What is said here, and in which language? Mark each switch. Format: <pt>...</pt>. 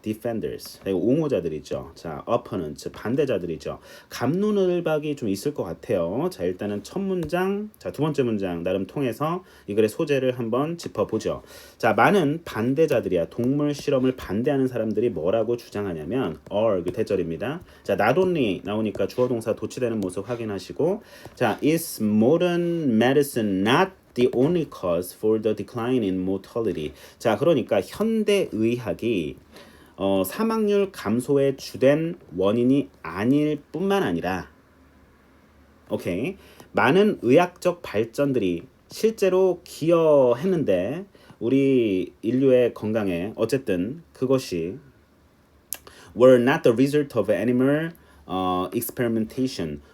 <ko>defenders. 옹호자들이죠. 자, opponents. 반대자들이죠. 갑론을박이 좀 있을 것 같아요. 자, 일단은 첫 문장, 자, 두 번째 문장 나름 통해서 이 글의 소재를 한번 짚어보죠. 자, 많은 반대자들이야. 동물 실험을 반대하는 사람들이 뭐라고 주장하냐면 are 그 대절입니다.</ko> <en>자, not only</en> <ko>나오니까 주어 동사 도치되는 모습 확인하시고,</ko> <en>자, is modern medicine not the only cause for the decline in mortality.</en> <ko>자, 그러니까 현대 의학이 사망률 감소의 주된 원인이 아닐 뿐만 아니라, 오케이, 많은 의학적 발전들이 실제로 기여했는데 우리 인류의 건강에 어쨌든 그것이</ko> <en>were not the result of animal experimentation.</en>